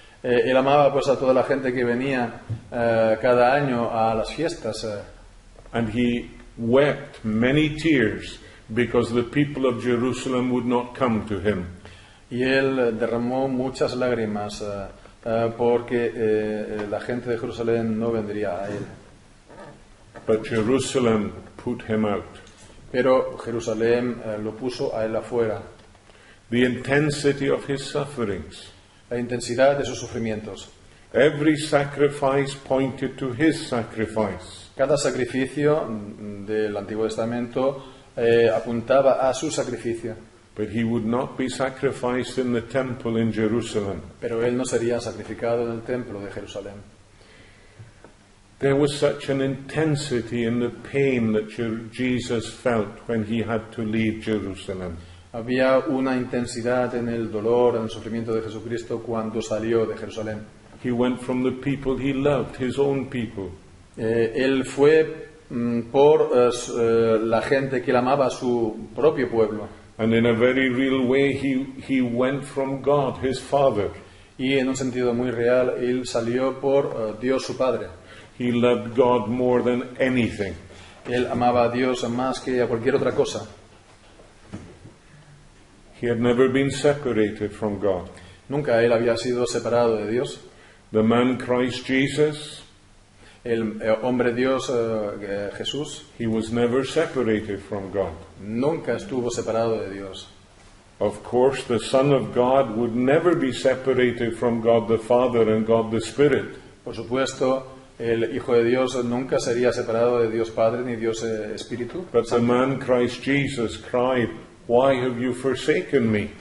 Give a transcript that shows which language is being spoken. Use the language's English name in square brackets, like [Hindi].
[Spanish] Él amaba pues a toda la gente que venía cada año a las fiestas. [English] And he wept many tears because the people of Jerusalem would not come to him. [Spanish] Y él derramó muchas lágrimas porque la gente de Jerusalén no vendría a él. [English] But Jerusalem put him out. [Spanish] Pero Jerusalén lo puso a él afuera. [English] The intensity of his sufferings. [Spanish] La intensidad de sus sufrimientos. [English] Every sacrifice pointed to his sacrifice. [Spanish] Cada sacrificio del Antiguo Testamento apuntaba a su sacrificio. [English] But he would not be sacrificed in the temple in Jerusalem. [Spanish] Pero él no sería sacrificado en el templo de Jerusalén. [English] There was such an intensity in the pain that Jesus felt when he had to leave Jerusalem. [Spanish] Había una intensidad en el dolor, en el sufrimiento de Jesucristo cuando salió de Jerusalén. [English] He went from the people he loved, his own people. [Spanish] Él fue por la gente que él amaba, a su propio pueblo. [English] And in a very real way, he went from God, his Father. [Spanish] Y en un sentido muy real, él salió por Dios su Padre. [English] He loved God more than anything. [Spanish] Él amaba a Dios más que a cualquier otra cosa. [English] He had never been separated from God. [Spanish] Nunca él había sido separado de Dios. [English] The man Christ Jesus, [Spanish] El hombre Dios Jesús [English] he was never separated from God. [Spanish] nunca estuvo separado de Dios. [English] Of course, the Son of God would never be separated from God the Father and God the Spirit. [Spanish] Por supuesto, el Hijo de Dios nunca sería separado de Dios Padre ni Dios Espíritu. [English] But the man Christ Jesus cried, "Why have you forsaken me?"